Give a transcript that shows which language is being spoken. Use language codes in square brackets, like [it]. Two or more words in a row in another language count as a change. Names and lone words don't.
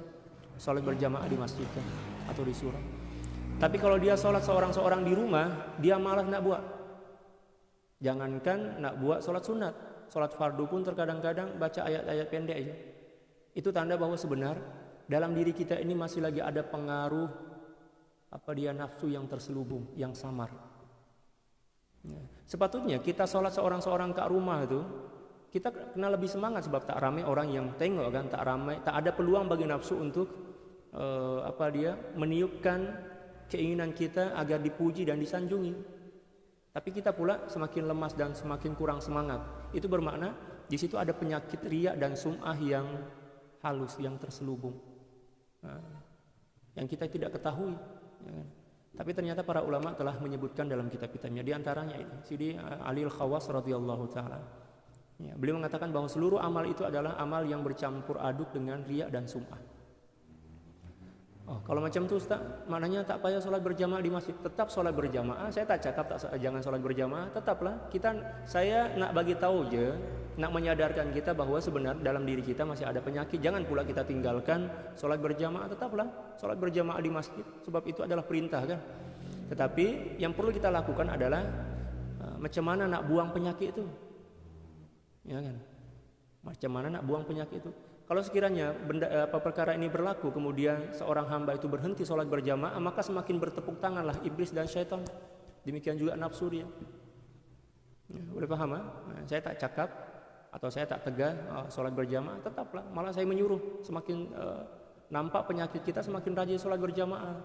[ms] Sholat berjamaah di masjid kan, atau di surau. Tapi kalau dia sholat seorang-seorang di rumah, dia malas nak buat. Jangankan nak buat sholat sunat, sholat fardu pun terkadang-kadang baca ayat-ayat pendek aja. Itu tanda bahwa sebenar dalam diri kita ini masih lagi ada pengaruh nafsu yang terselubung, yang samar. Ya. Sepatutnya kita sholat seorang-seorang kat rumah itu kita kena lebih semangat, sebab tak ramai orang yang tengok kan, tak ada peluang bagi nafsu untuk meniupkan keinginan kita agar dipuji dan disanjungi. Tapi kita pula semakin lemas dan semakin kurang semangat. Itu bermakna di situ ada penyakit riya dan sum'ah yang halus, yang terselubung, yang kita tidak ketahui. Ya kan? Tapi ternyata para ulama telah menyebutkan dalam kitab-kitabnya. Di antaranya ini Sayyidi Ali Al-Khawas [ar] رضي الله تعالى. [ms] Ya, beliau mengatakan bahwa seluruh amal itu adalah amal yang bercampur aduk dengan riya dan sum'ah. Oh, kalau macam tu Ustaz, maknanya tak payah solat berjamaah di masjid. Tetap solat berjamaah. Saya tak cakap jangan solat berjamaah. Tetaplah saya nak bagi tahu je, nak menyadarkan kita bahwa sebenarnya dalam diri kita masih ada penyakit. Jangan pula kita tinggalkan solat berjamaah. Tetaplah solat berjamaah di masjid, sebab itu adalah perintah kan. Tetapi yang perlu kita lakukan adalah macam mana nak buang penyakit itu. Ya kan? Macam mana nak buang penyakit itu? Kalau sekiranya perkara ini berlaku, kemudian seorang hamba itu berhenti sholat berjamaah, maka semakin bertepuk tanganlah iblis dan syaitan. Demikian juga nafsu dia. Ya, boleh paham? Saya tak cakap atau saya tak tegas sholat berjamaah, tetaplah. Malah saya menyuruh, semakin nampak penyakit kita, semakin rajin sholat berjamaah.